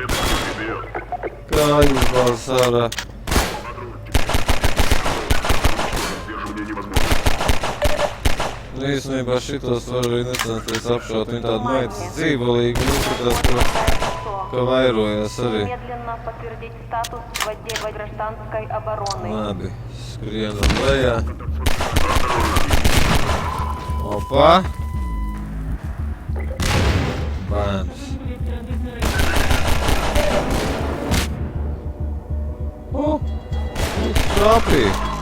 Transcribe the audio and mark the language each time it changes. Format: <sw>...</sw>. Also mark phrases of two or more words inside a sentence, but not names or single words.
<lv>Kājas bāzes ārā. Īstenībā šitos var arī necensties apšaut. Viņi tādi maitas dzīvolīgi un izskatās, ka vairojas arī.</lv> <ru>Немедленно подтвердить статус в отделе гражданской обороны.</ru> <lv>Labi, skrienam lejā. Opā. Bēns. Trāpīja.</lv>